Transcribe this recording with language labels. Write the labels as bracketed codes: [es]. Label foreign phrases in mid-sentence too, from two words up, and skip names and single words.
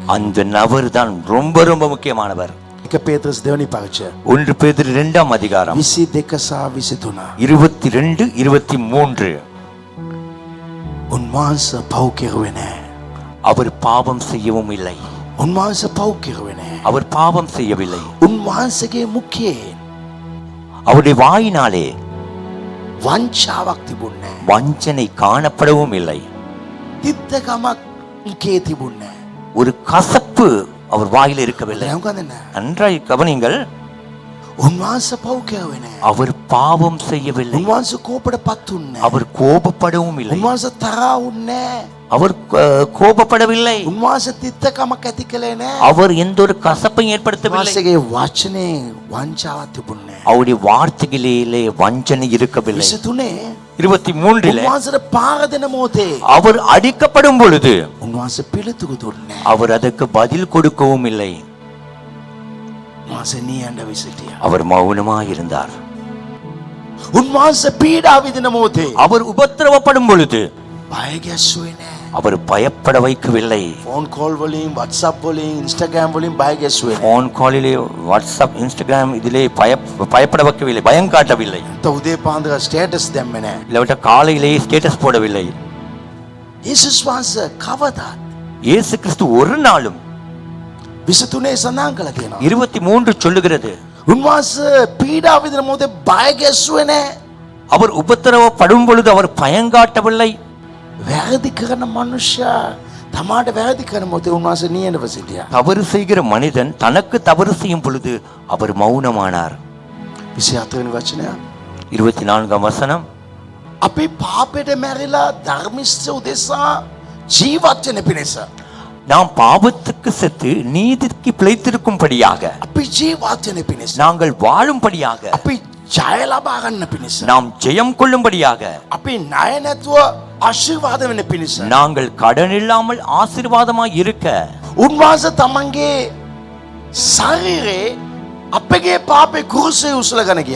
[ta] அந்த நபர் தான் ரொம்ப ரொம்ப முக்கியமானவர். [si] එක පේතෘස් දෙවනි පරිච්ඡේදය [ta] 1 பேதுரு 2ஆம் அதிகாரம் [si] 22 සහ 23. [ta] 22 23. [si] උන්වහන්සේ පව් කෙරුවේ නැහැ. [ta] அவர் பாவம் செய்யவும் இல்லை. [si] උන්වහන්සේ පව් කෙරුවේ නැහැ. [ta] அவர் பாவம் செய்யவில்லை. [si] උන්වහන්සේගේ මුඛයේ [ta] அவருடைய வாயினாலே [si] වංචාවක් තිබුණේ නැහැ. [ta] வஞ்சனை காணப்படவும் இல்லை. [si] තිත්තකමක් මුඛයේ තිබුණේ නැහැ. [ta] ஒரு கசப்பு அவர் வாயில் இருக்கவில்லை. [si] දැන් නැහැ. [ta] நன்றாய் கவனிங்கள், [si] උන්වහන්සේ පව් කෙරුවේ නැහැ. [ta] அவர் பாவம் செய்யவில்லை. [si] උන්වහන්සේ කෝපයටපත් වුණේ නැහැ. [ta] அவர் கோபப்படவும் இல்லை. [si] උන්වහන්සේ තරහා වුණේ නැහැ. [ta] அவர் கோபப்படவில்லை. [si] උන්වහන්සේ තිත්තකමක් ඇති කළේ නැහැ. [ta] அவர் எந்த ஒரு கசப்பையும் ஏற்படுத்தவில்லை. [si] උන්වහන්සේගේ වචනේ වංචාවක් තිබුණේ නැහැ. [ta] அவருடைய வார்த்தைகளிலே வஞ்சனை இருக்கவில்லை. [si] 23 [ta] 23 [si] උන්වහන්සේට පාර දෙන මොහොතේ [ta] அவர் அடிக்கப்படும் பொழுது [si] උන්වහන්සේ පිළිතුරු දුන්නේ නැහැ. [ta] அவர் அதற்கு பதில் கொடுக்கவும் இல்லை. [si] උන්වහන්සේ නියඬ විසිටියා. [ta] அவர் மௌனமாய் இருந்தார். [si] උන්වහන්සේ පීඩා විඳින මොහොතේ [ta] அவர் உபத்திரவப்படும் பொழுது [si] බය ගැස්සුවේ නැහැ. [ta] அவர் பயப்பட வைக்கவில்லை. [en] phone call [si] වලින් WhatsApp වලින් Instagram වලින් බය ගැස්සුවේ නැහැ. [en] phone callile [ta] வாட்ஸ்அப் இன்ஸ்டாகிராம் இதிலே பயப்பட வைக்கவில்லை, பயம் காட்டவில்லை. [si] උදේ පාන්දර ස්ටේටස් දැම්මේ නැහැ. [ta] இல்லாவிட்ட காலையிலே ஸ்டேட்டஸ் போடவில்லை. [si] යේසුස් වහන්සේ කවදාත් [ta] இயேசு கிறிஸ்து ஒரு நாளும் [si] 23 සඳහන් කළා තියෙනවා. [ta] 23 சொல்லுகிறது, [si] උන්වහන්සේ පීඩා විඳින මොහොතේ බය ගැස්සුවේ නැහැ. [ta] அவர் உபத்திரவப்படும் பொழுது அவர் பயங்காட்டவில்லை. [si] වැරදි කරන මනුෂ්‍යයා තමාට වැරදි කරන මොහොතේ උන්වහන්සේ නියඬව සිටියා. [ta] தவறு செய்கிற மனிதன் தனக்கு தவறு செய்யும் பொழுது அவர் மௌனமானார். [si] 24 වෙනි වචනය [ta] 24ஆம் வசனம், [si] අපි පාපයට මැරිලා ධර්මිෂ්ඨ උදෙසා ජීවත් වෙන පිණිස [ta] நாம் பாவத்துக்கு செத்து நீதிக்கு பிழைத்திருக்கும்படியாக, [si] අපි ජීවත් වෙන පිණිස [ta] நாங்கள் வாழும்படியாக, [si] අපි ජය ලබා ගන්න පිණිස [ta] நாம் ஜெயம் கொள்ளும்படியாக, [si] අපි ණය නැතුව ආශිර්වාද වෙන පිණිස [ta] நாங்கள் கடன் இல்லாமல் ஆசீர்வாதமாய் இருக்க [si] උන්වහන්සේ තමන්ගේ ශරීරේ අපගේ පාපේ කුරුසේ උසලගෙන ගියා.